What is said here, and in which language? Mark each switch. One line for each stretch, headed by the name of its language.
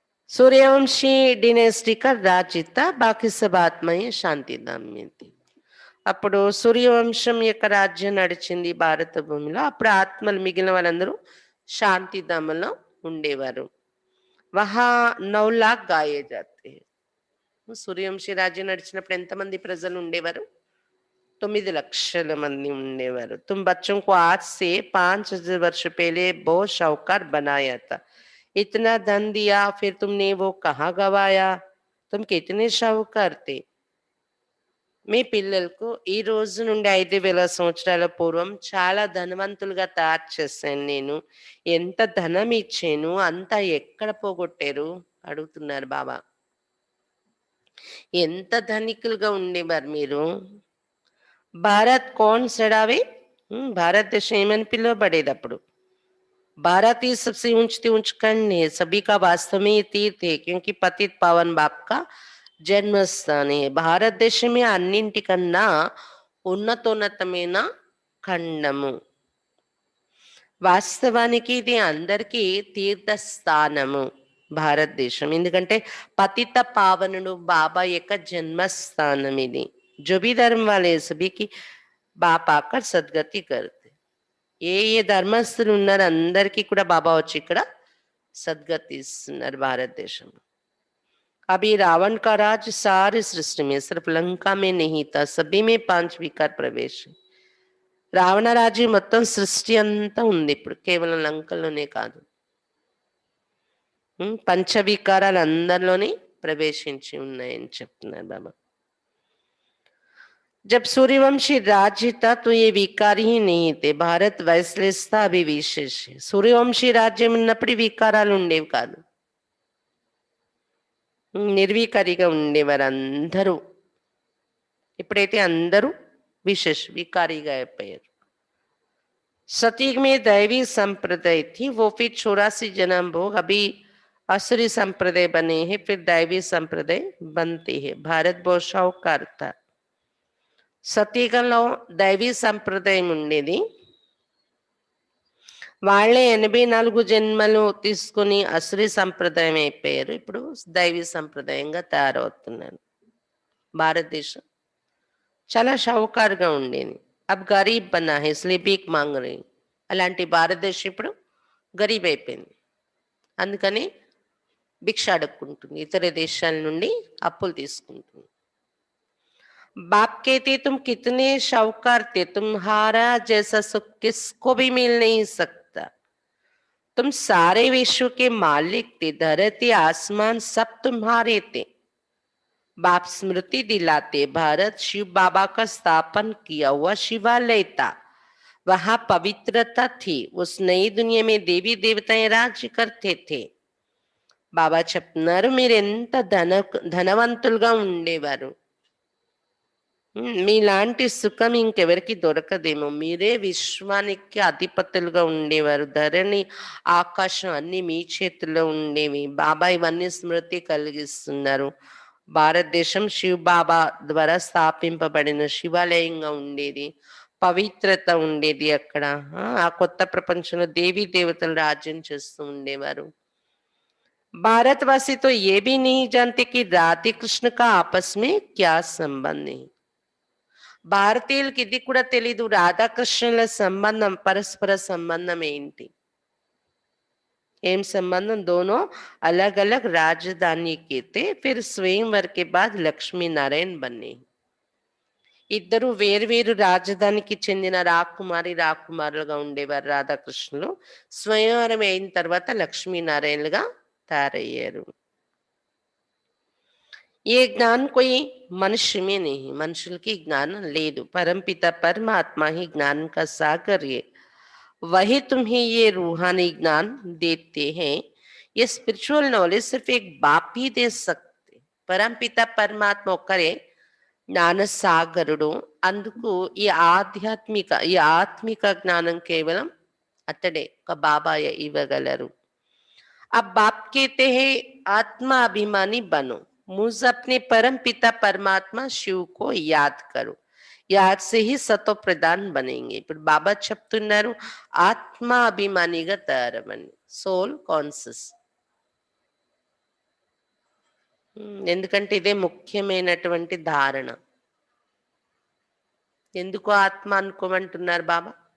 Hindi: Suryavanshi dynasty का राज्य था, बाकी सब आत्माएं శాంతిధాम में थी.
Telugu: అప్పుడు సూర్యవంశం యొక్క రాజ్యం నడిచింది భారత భూమిలో. అప్పుడు ఆత్మలు మిగిలిన వాళ్ళందరూ శాంతిధామంలో ఉండేవారు.
Hindi: వహా 9 लाख గాయే జాతే.
Telugu: సూర్యవంశీ రాజ్యం నడిచినప్పుడు ఎంతమంది ప్రజలు ఉండేవారు? 9 లక్షల మంది ఉండేవారు.
Hindi: तुम बच्चों को आज से 5,000 वर्ष पहले बहुत शाहूकार बनाया था. इतना धन दिया फिर तुमने वो कहाँ गवाया? तुम कितने शाहूकार थे?
Telugu: మీ పిల్లలకు ఈ రోజు నుండి 5,000 సంవత్సరాల పూర్వం చాలా ధనవంతులుగా తయారు చేశాను నేను. ఎంత ధనం ఇచ్చాను, అంతా ఎక్కడ పోగొట్టారు అడుగుతున్నారు బాబా. ఎంత ధనికులుగా ఉండేవారు మీరు. భారత్ కౌన్ సడావే? భారతదేశం ఏమని పిలువబడేది అప్పుడు?
Hindi: भारत ही सबसे ऊंचती ऊंच खंड है, सभी का वास्तव में ये तीर्थ है क्योंकि पतित पावन बाप का జన్మస్థాన్.
Telugu: భారతదేశమే అన్నింటికన్నా ఉన్నతోన్నతమైన ఖండము. వాస్తవానికి ఇది అందరికీ తీర్థస్థానము భారతదేశం. ఎందుకంటే పతిత పావనుడు బాబా యొక్క జన్మస్థానం ఇది.
Hindi: जो भी धर्म वाले सभी की बाप आकर सदगति करते.
Telugu: ఏ ఏ ధర్మస్థులు ఉన్నారు అందరికీ కూడా బాబా వచ్చి ఇక్కడ సద్గతి ఇస్తున్నారు భారతదేశంలో.
Hindi: अभी रावण का राज सारी सृष्टि में सिर्फ लंका में नहीं था, सभी में 5 विकार प्रवेश.
Telugu: రావణ రాజ్యం మొత్తం సృష్టి అంతా ఉంది ఇప్పుడు, కేవలం లంకలోనే కాదు. పంచవికారాలు అందరిలోనే ప్రవేశించి ఉన్నాయని చెప్తున్నారు బాబా.
Hindi: जब सूर्यवंशी राज्य था तो ये विकार ही नहीं थे. भारत वैश्लेष था, अभी विशेष है.
Telugu: सूर्यवंशी राज्యం ఉన్నప్పుడు వికారాలు ఉండేవి కాదు, నిర్వికారిగా ఉండేవారు అందరూ. ఇప్పుడైతే అందరూ వికారిగా అయిపోయారు.
Hindi: सतयुग में दैवी संप्रदाय थी, वो फिर 84 जन्म भोग अभी असुरी संप्रदाय बने हैं, फिर दैवी संप्रदाय बनते हैं. भारत बहुत शाहूकार था.
Telugu: సతయుగంలో దైవీ సంప్రదాయం ఉండేది. వాళ్ళే 84 జన్మలు తీసుకుని అసురీ సంప్రదాయం అయిపోయారు. ఇప్పుడు దైవీ సంప్రదాయంగా తయారవుతున్నారు. భారతదేశం చాలా షావుకారుగా ఉండేది.
Hindi: అబ్ గరీబ్ బనా హై ఇస్లియే భీక్ మాంగ్ రహీ.
Telugu: అలాంటి భారతదేశం ఇప్పుడు గరీబ్ అయిపోయింది. అందుకని భిక్ష అడుక్కుంటుంది, ఇతర దేశాల నుండి అప్పులు తీసుకుంటుంది.
Hindi: बाप कहते तुम कितने शाहूकार थे, तुम्हारा जैसा सुख किसको भी मिल नहीं सकता. तुम सारे विश्व के मालिक थे, धरती आसमान सब तुम्हारे थे. बाप स्मृति दिलाते, भारत शिव बाबा का स्थापन किया हुआ शिवालय था, वहां पवित्रता थी. उस नई दुनिया में देवी देवताएं राज्य करते थे.
Telugu: బాబా చెప్తున్నారు మీరు ఎంత ధనవంతులుగా ఉండేవారు. మీలాంటి సుఖం ఇంకెవరికి దొరకదేమో. మీరే విశ్వానికి అధిపతులుగా ఉండేవారు. ధరణి ఆకాశం అన్ని మీ చేతుల్లో ఉండేవి. బాబా ఇవన్నీ స్మృతి కలిగిస్తున్నారు. భారతదేశం శివ్ బాబా ద్వారా స్థాపింపబడిన శివాలయంగా ఉండేది. పవిత్రత ఉండేది అక్కడ. ఆ కొత్త ప్రపంచంలో దేవీ దేవతలు రాజ్యం చేస్తూ ఉండేవారు.
Hindi: भारतवासी तो ये भी नहीं जानते कि राधे कृष्ण का आपस में क्या संबंध है.
Telugu: భారతీయులకి ఇది కూడా తెలీదు రాధాకృష్ణుల సంబంధం, పరస్పర సంబంధం ఏంటి.
Hindi: एम संबंध दोनों अलग अलग राजधानी के थे। फिर स्वयंवर के बाद लक्ष्मी नारायण बने।
Telugu: ఇద్దరు వేరు రాజధానికి చెందిన రాకుమారులుగా ఉండేవారు రాధాకృష్ణులు. స్వయంవరం అయిన తర్వాత లక్ష్మీనారాయణలుగా తయారయ్యారు.
Hindi: ఏ ज्ञान कोई मनुष्य में नहीं,
Telugu: మనుషులకి జ్ఞానం లేదు.
Hindi: परमपिता परमात्मा ही ज्ञान का सागर है, वही तुम्हें ये रूहानी ज्ञान देते हैं. ये स्पिरिचुअल नॉलेज सिर्फ एक बाप ही दे सकते.
Telugu: परमपिता परमात्मा ఒక్కరే జ్ఞాన సాగరుడు. అందుకు ఈ ఆత్మిక జ్ఞానం కేవలం అతడే, ఒక బాబాయే ఇవ్వగలరు.
Hindi: अब बाप कहते हैं आत्मा अभिमानी बनो, मुझ अपने परम पिता परमात्मा शिव को याद करो, याद से ही सतो प्रधान बनेंगे.
Telugu: ఇప్పుడు బాబా చెప్తున్నారు ఆత్మ అభిమానిగా తయారవ్వండి, సోల్ కాన్షియస్. ఎందుకంటే ఇదే ముఖ్యమైనటువంటి ధారణ. ఎందుకు ఆత్మ అనుకోమంటున్నారు బాబా?